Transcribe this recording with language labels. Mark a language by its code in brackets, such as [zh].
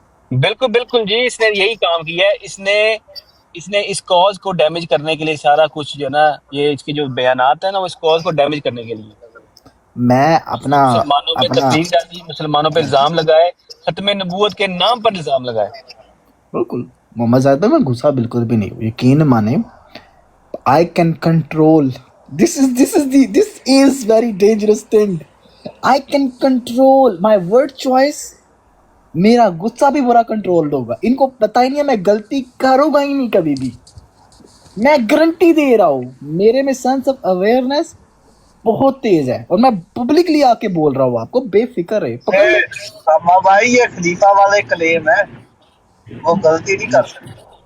[hi] बिल्कुल बिल्कुल जी, इसने यही काम किया है। इसने इस कॉज को डैमेज करने के लिए सारा कुछ जो ना, ये इसके जो बयानात है ना वो इस कॉज को डैमेज करने के लिए मैं अपना मुसलमानों पे तकलीफ डाली, मुसलमानों पे इल्जाम लगाए, खत्म नबूवत के नाम पर इल्जाम लगाए। बिल्कुल मोहम्मद ज़ाहिद में गुस्सा बिल्कुल भी नहीं, यकीन माने। [en] I can control. This is very dangerous thing. I can control my word choice. [hi] मेरा गुस्सा भी बुरा कंट्रोल्ड होगा। इनको पता ही नहीं है, मैं गलती करूँगा ही नहीं कभी भी। मैं गारंटी दे रहा हूँ, मेरे में सेंस ऑफ अवेयरनेस बहुत तेज है और मैं पब्लिकली आके बोल रहा हूँ आपको, बेफिक्र है। पकड़ ले। सामा भाई ये खलीफा वाले क्लेम है, वो गलती नहीं कर सकते।